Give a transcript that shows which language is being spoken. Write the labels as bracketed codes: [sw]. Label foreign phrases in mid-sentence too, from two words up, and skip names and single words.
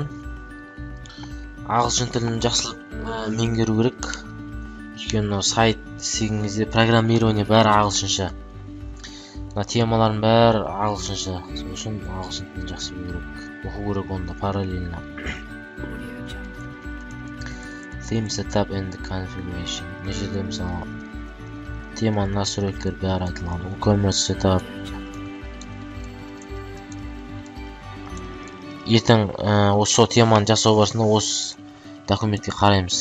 [kk] Ағылшын тілін жақсылап меңгеру керек. Өйткені сайт істеген кезде программирование бәрі ағылшынша. Темалардың бәрі ағылшынша. Сол үшін ағылшын тілін жақсы білу керек. Оқу керек онда параллельно. [en] Theme setup and configuration. [kk] Мына жерде мысалы теманың настройкалары бәрі айтылған. [en] WooCommerce setup. [kk] Ертең осы теманы жасау барысында осы документке қараймыз.